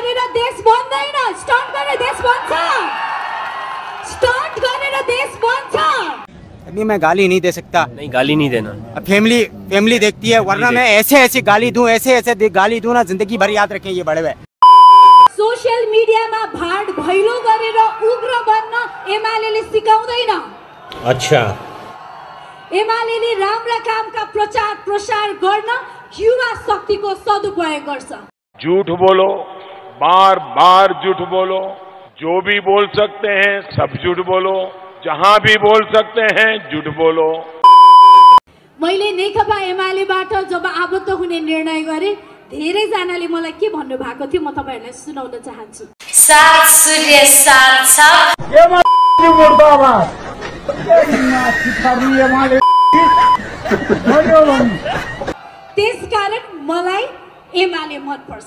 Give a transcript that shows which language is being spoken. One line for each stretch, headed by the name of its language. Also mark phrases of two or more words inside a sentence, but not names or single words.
Nepali: देश बन्दैन, स्टन्ट गरेर देश बन्छ, स्टन्ट गरेर देश बन्छ।
Hindi: अभी मैं गाली नहीं दे सकता। नहीं, गाली नहीं देना। फैमिली देखती है, वरना मैं ऐसे गाली दूं, ऐसे गाली दूं ना, जिंदगी भर याद रखें ये बड़े हुए।
Nepali: सोशल मिडियामा भाड भैलो गरेर उग्र बन्न एमालेले सिकाउँदैन। अच्छा, एमालेले राम्रा कामका प्रचार प्रसार गर्न युवा शक्तिको सदुपयोग गर्छ।
Hindi: झूठ बोलो, बार बार झूठ बोलो, जो भी बोल सकते हैं सब झूठ बोलो, जहां भी बोल सकते हैं झूठ बोलो।
Nepali: मैले नेकपा एमालेबाट जब आबद्ध हुने निर्णय गरे, धेरै जनाले मलाई के भन्नु भएको थियो म तपाईहरुलाई सुनाउन चाहन्छु। साथ सूर्य साथ छाप मुर्दाबाद। त्यसकारण मलाई एमाले मन पर्छ।